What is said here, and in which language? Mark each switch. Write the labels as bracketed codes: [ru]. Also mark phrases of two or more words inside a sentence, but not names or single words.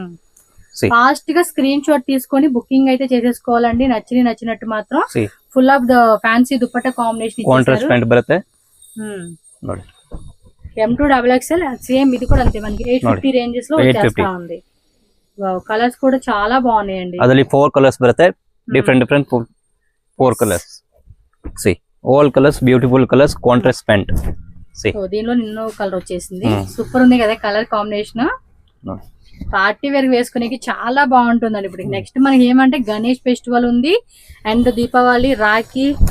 [te] ఫాస్ట్ గా స్క్రీన్ షాట్ తీసుకొని బుకింగ్ అయితే చేసేసుకోవాలండి. నచ్చినట్టు మాత్రం [en] full of the fancy dupatta combination contrast pant [kn] బರುತ್ತೆ. ನೋಡಿ [te] M2XXL సేమ్ ఇది కూడా అంతే మనకి 850 రేంజెస్ లో వచ్చేస్తా ఉంది. కలర్స్ కూడా చాలా బాగున్నాయండి. [kn] ಅದರಲ್ಲಿ 4 కలర్స్ ಬರುತ್ತೆ. ಡಿಫರೆಂಟ್ 4 కలర్స్. [en] all colours beautiful colours, contrast pant. [te] దీనిలో నిన్నో కలర్ వచ్చేసింది. సూపర్ ఉంది కదా [en] colour combination. party wear [te] వేసుకునేకి చాలా బాగుంటుందండి. ఇప్పుడు నెక్స్ట్ మనకి ఏమంటే గణేష్ ఫెస్టివల్ ఉంది అండ్ దీపావళి, రాఖీ.